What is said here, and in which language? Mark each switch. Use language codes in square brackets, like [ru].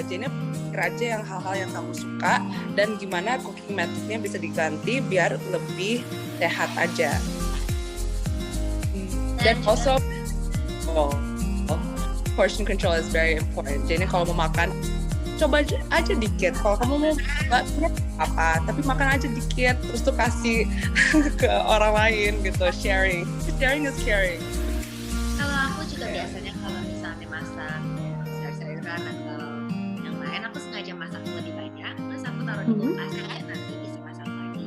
[id] Jadi pikir aja yang hal-hal yang kamu suka dan gimana cooking methodnya bisa diganti biar lebih sehat aja. [en] Dan also portion control is very important. [id] Jadi kalau mau makan coba aja dikit. Kalau kamu mau apa, tapi makan aja dikit terus tuh kasih ke orang lain gitu. [en] Sharing is caring. [id] Kalau aku juga biasanya kalau misalnya masak sayur-sayuran atau yang lain, aku sengaja masak lebih banyak, terus aku taruh di kulkas nanti bisa masak lagi.